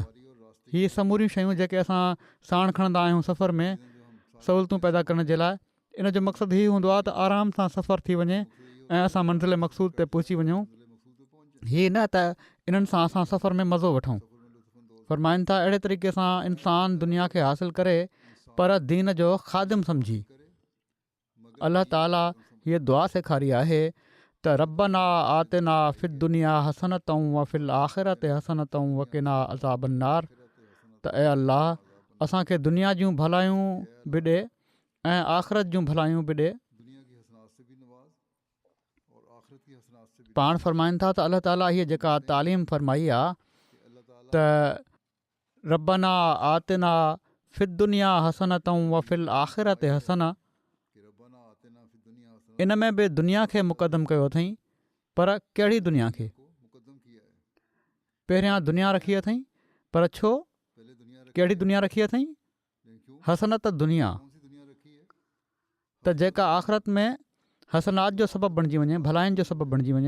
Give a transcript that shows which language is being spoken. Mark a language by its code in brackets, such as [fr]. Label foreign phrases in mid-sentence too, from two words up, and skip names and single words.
[sd] हीअ समूरियूं शयूं जेके असां साण खणंदा आहियूं सफ़र में सहूलियतूं पैदा करण जे लाइ, इन जो मक़सदु हीअ हूंदो आहे त आराम सां सफ़र थी वञे ऐं असां मंज़िल मक़सूद ते पहुची वञूं। हीअ न त इन्हनि सां असां सफ़र में मज़ो वठूं। फ़रमाइनि था अहिड़े तरीक़े सां इंसानु दुनिया खे हासिलु करे पर दीन जो ख़ादिम सम्झी। अलाह ताला हीअ दुआ सेखारी आहे त [ar] ربنا آتنا في الدنيا حسنة وفي الآخرة حسنة وقنا عذاب النار. [sd] त ऐं अल्लाह असांखे दुनिया जूं भलायूं बि ॾे ऐं आख़िरत जूं भलायूं बि ॾे। पाण फ़रमाइनि था त अलाह ताला हीअ जेका तालीम फ़रमाई आहे त [ar] ربنا آتنا في الدنيا حسنة وفي الآخرة حسنة, [sd] इन में बि दुनिया खे मुक़दम कयो अथई। पर कहिड़ी दुनिया खे? पहिरियां दुनिया रखी अथई, पर छो? कहिड़ी दुनिया रखी अथई? हसनत दुनिया, त जेका आख़िरत में हसनात जो सबबु बणिजी वञे, भलाइनि जो सबबु बणिजी वञे।